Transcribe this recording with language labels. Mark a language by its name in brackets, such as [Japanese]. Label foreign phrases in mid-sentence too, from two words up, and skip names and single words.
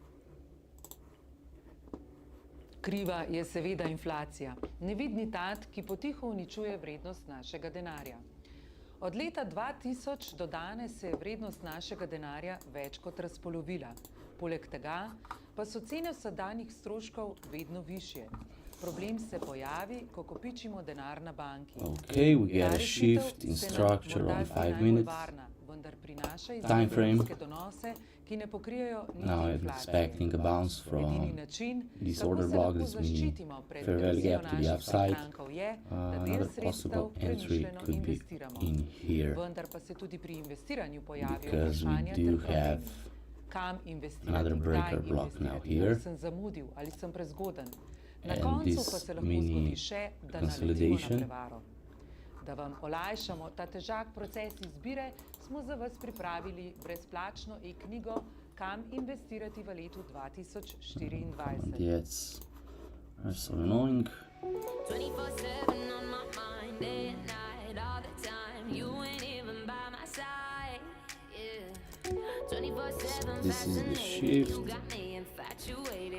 [Slovenian] Kriva je seveda inflacija, nevidni tat, ki potiho uničuje vrednost našega denarja. Od leta 2000 do danes se je vrednost našega denarja več kot razpolovila. Poleg tega pa so cene vsakdanjih stroškov vedno višje. Problem se pojavi, ko kopičimo denar na banki. [English] Okay, we get [Slovenian] Ta [English] a [Slovenian] rešitev [English] shift in [Slovenian] se nam [English] structure [Slovenian] morda [English] on [Slovenian] zdi [English] 5 [Slovenian] najbolj [English] minutes. [Slovenian] varna, vendar prinaša [English] Time frame. [Slovenian] izjemne donose, ki ne pokrijejo niti [English] Now I'm [Slovenian] inflacije. [English] expecting a bounce [Slovenian] Edini [English] from [Slovenian] način, [English] this [Slovenian] kako [English] order [Slovenian] se [English] block, [Slovenian] lahko [English] this mini [Slovenian] zaščitimo pred [English] fair value [Slovenian] erosijo [English] gap to the [Slovenian] naših [English] upside. [Slovenian] prihrankov je, da del [English] Another [Slovenian] sredstev [English] possible entry [Slovenian] premišljeno [English] could be [Slovenian] investiramo. [English] in here, [Slovenian] Vendar pa se tudi pri investiranju pojavijo [English] because we [Slovenian] vprašanja [English] do [Slovenian] ter [English] have [Slovenian] problemi. Kam investirati, [English] another [Slovenian] kdaj [English] breaker block now [Slovenian] investirati, [English] here. [Slovenian] ali sem zamudil, ali sem prezgoden. Na [English] And [Slovenian] koncu [English] this [Slovenian] pa se lahko [English] mini [Slovenian] zgodi še, da naletimo na [English] consolidation. [Slovenian] prevaro. Da vam olajšamo ta težak proces izbire, smo za vas pripravili brezplačno e-knjigo Kam investirati v letu 2024. [English] the ads are so annoying. 24/7 on my mind, day and night, all the time. You ain't even by my side. Yeah. 24/7 This is the fascinated. shift. You got me infatuated.